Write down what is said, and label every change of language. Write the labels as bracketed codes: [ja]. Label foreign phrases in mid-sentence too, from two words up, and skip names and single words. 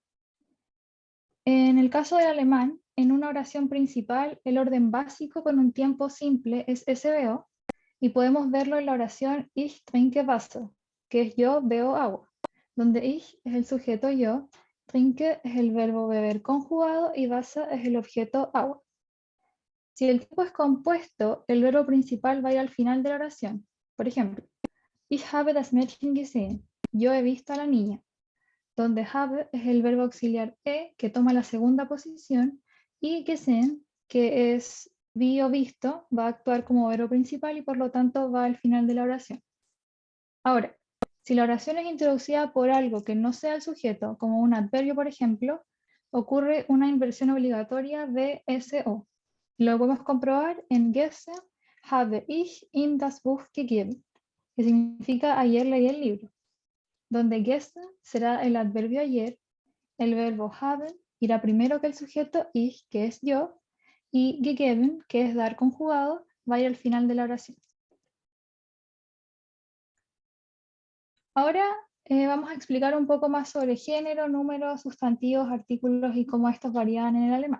[es] En el caso del alemán, en una oración principal, el orden básico con un tiempo simple es SVO, y podemos verlo en la oración [de] Ich trinke Wasser, [es] que es yo bebo agua, donde Ich es el sujeto yo, trinke es el verbo beber conjugado y Wasser es el objeto agua. Si el tiempo es compuesto, el verbo principal va a ir al final de la oración. Por ejemplo, [de] Ich habe das Mädchen gesehen. [es] Yo he visto a la niña. Donde habe es el verbo auxiliar que toma la segunda posición, y gesehen, que es vi o visto, va a actuar como verbo principal y por lo tanto va al final de la oración. Ahora, si la oración es introducida por algo que no sea el sujeto, como un adverbio por ejemplo, ocurre una inversión obligatoria de SO. Lo podemos comprobar en [de] gestern habe ich ihm das Buch gegeben, [es] que significa ayer leí el libro, donde gestern será el adverbio ayer, el verbo haben irá primero que el sujeto ich, que es yo, y gegeben, que es dar conjugado, va a ir al final de la oración. Ahora vamos a explicar un poco más sobre género, números, sustantivos, artículos y cómo estos varían en el alemán.